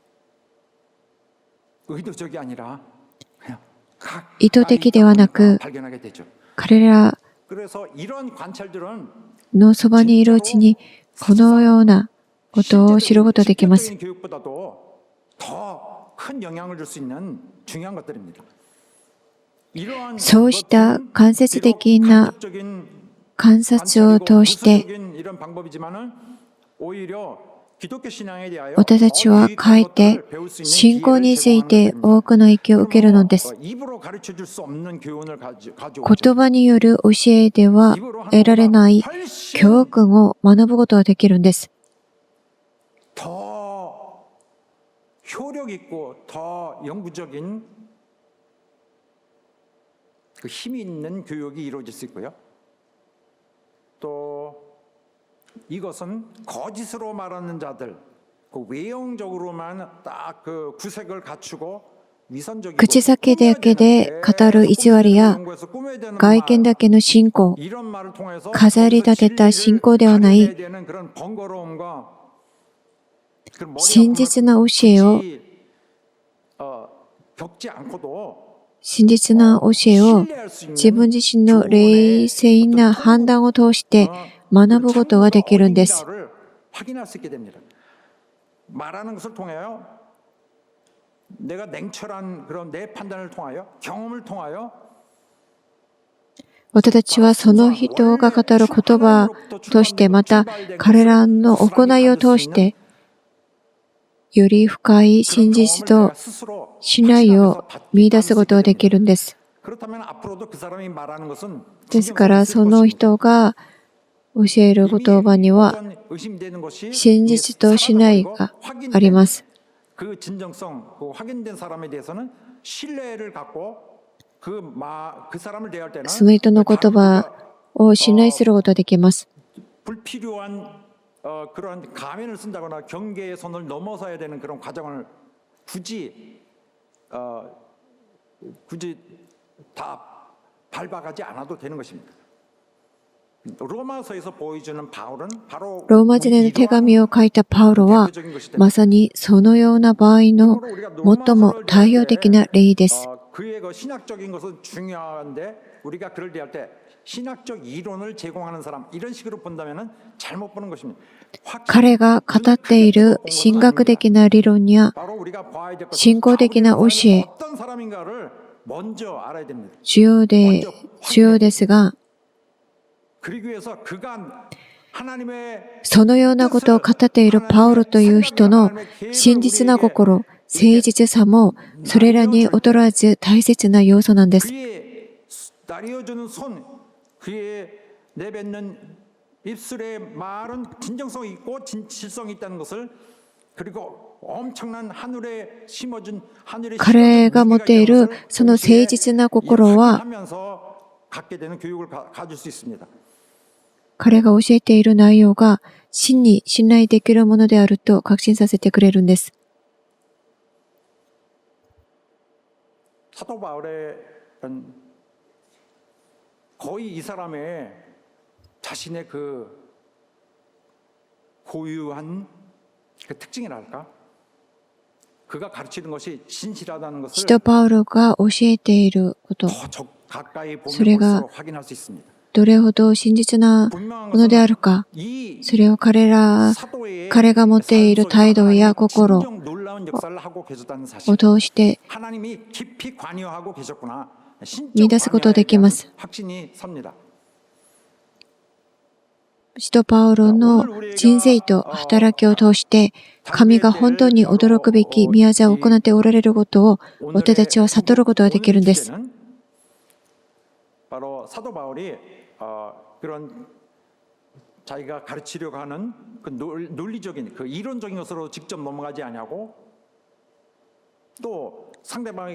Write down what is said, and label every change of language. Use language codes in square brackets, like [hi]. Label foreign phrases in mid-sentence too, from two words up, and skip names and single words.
[ja] 意図的ではなく、彼らのそばにいるうちに、このようなことを知ることができます。 [ko] 실제적인 교육보다도 더 큰 영향을 줄 수 있는 중요한 것들입니다. 이러한 [ja] そうした間接的な [ko] 간접적인 [ja] 観察を通して [ko] 부수적인 이런 방법이지만은 오히려 기독교 신앙에 대하여 [ja] 私たちはかえって信仰について多くの影響を受けるのです。 [ko] 입으로 가르쳐 줄 수 없는 교훈을 가지고 [ja] 言葉による教えでは得られない教訓を学ぶことができるんです。 [ko] 더 효력 있고 더 영구적인 그 힘이 있는 교육이 이루어질 수 있고요. 또 이것은 거짓으로 말하는 자들, 그 외형적으로만 딱 그 구색을 갖추고 위선적이고 [ja] 口先だけで語る意地悪や外見だけの信仰、 [ko] 이런 말을 통해서 [ja] 飾り立てた信仰ではない [ko] 되는 그런 번거로움과 그 머리 [ja] 真実な教えを [ko] 굳이, 겪지 않고도 [ja] 真実な教えを自分自身の冷静な判断を通して学ぶことができるんです。 [ko] 확인할 수 있게 됩니다. 말하는 것을 통하여 내가 냉철한 그런 내 판단을 통하여 경험을 통하여 [ja] 私たちはその人が語る言葉としてまた彼らの行いを通してより深い真実と信頼を見出すことができるんです。 [ko] 그렇다면 앞으로도 그 사람이 말하는 것은 [ja] ですからその人が教える言葉には [ko] 의심되는 것이 [ja] 真実と信頼があります。 [ko] 그 진정성, 그 확인된 사람에 대해서는 신뢰를 갖고 그 사람을 대할 때는 [ja] その人の言葉を信頼することができます。 [ko] 불필요한 그런 가면을 쓴다거나 경계의 선을 넘어서야 되는 그런 과정을 굳이 다 밟아가지 않아도 되는 것입니다. 로마서에서 보여주는 바울은 바로 [ja] ローマ人への手紙を書いたパウロはまさにそのような場合の最も代表的な例です。 [ko] 그의 그 신학적인 것은 중요한데 우리가 그를 대할 때 신학적 이론을 제공하는 사람 이런 식으로 본다면은 잘못 보는 것입니다. [ja] 彼が語っている神学的な理論や [ko] 바로 우리가 봐야 될 것은 [ja] 信仰的な教え [ko] 어떤 사람인가를 먼저 알아야 됩니다. [ja] 重要ですが [ko] 그러기 위해서 그가 하나님의 [ja] そのようなことを語っているパウロという人の真実な心、誠実さもそれらに劣らず大切な要素なんです。 [ko] 그의 나뉘어주는 손, 그의 내뱉는 입술의 말은 진정성이 있고 진실성이 있다는 것을 그리고 엄청난 하늘에 심어준 하늘에 [ja] 彼が持っているその誠実な心は [ko] 하면서 갖게 되는 교육을 가질 수 있습니다. [ja] 彼が教えている内容が真に信頼できるものであると確信させてくれるんです。 [ko] 사도 바울의 거의 이 사람의 자신의 그 고유한 그 특징이랄까? 그가 가르치는 것이 진실하다는 [ja] 使 [ko] 것을 [ja] 徒パウロが教えていること、 [ko] 더 가까이 보면 소리가 볼수록 확인할 수 있습니다. [ja] どれほど真実な [ko] 분명한 [ja] ものである [ko] 것은 [ja] か、 [ko] 이 [ja] それを彼が [ko] 사도의 [ja] 持っている態度や心 [ko] 진정 놀라운 역사를 하고 계셨다는 [ja] を [ko] 사실. [ja] 通して [ko] 하나님이 깊이 관여하고 계셨구나. 신적 [ja] 見出すことができます。 [ko] 확신이 섭니다. [ja] 使徒パウロの人生と働きを通して神が本当に驚くべき宮座を行っておられることを私たちは悟ることができるんです。 [ko] 바로 사도 바울이 그런 자기가 가르치려고 하는 그 논리적인 그 이론적인 것으로 직접 넘어가지 아니하고 또 상대방에게